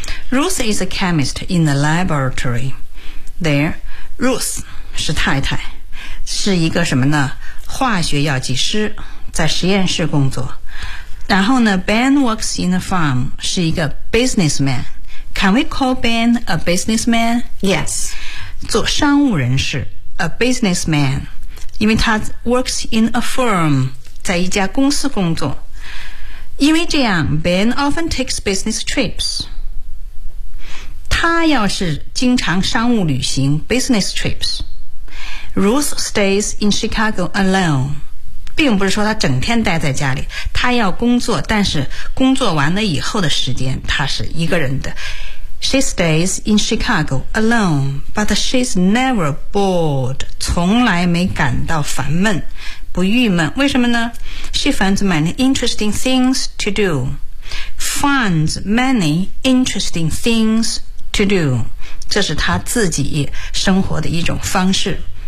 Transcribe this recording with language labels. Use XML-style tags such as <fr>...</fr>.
<en>Ruth is a chemist in the laboratory there.</en> <zh>Ruth 是太太，是一个什么呢，化学药剂师，在实验室工作。然后呢</zh> <en>Ben works in a farm，</en> <zh>是一个</zh> <en>businessmanCan we call Ben a businessman? Yes.</en> <zh>做商务人士</zh> <en>a businessman.</en> <zh>因为他</zh> <en>works in a firm,</en> <zh>在一家公司工作。因为这样</zh> <en>Ben often takes business trips.</en> <zh>他要是经常商务旅行</zh> <en>business trips. Ruth stays in Chicago alone.</en> <zh>并不是说他整天待在家里，他要工作，但是工作完了以后的时间他是一个人的。</zh> <en>She stays in Chicago alone, but she's never bored.</en> <zh>从来没感到烦闷，不郁闷。为什么呢？</zh> <en>She finds many interesting things to do. Finds many interesting things to do.</en> <zh>这是她自己生活的一种方式。</zh>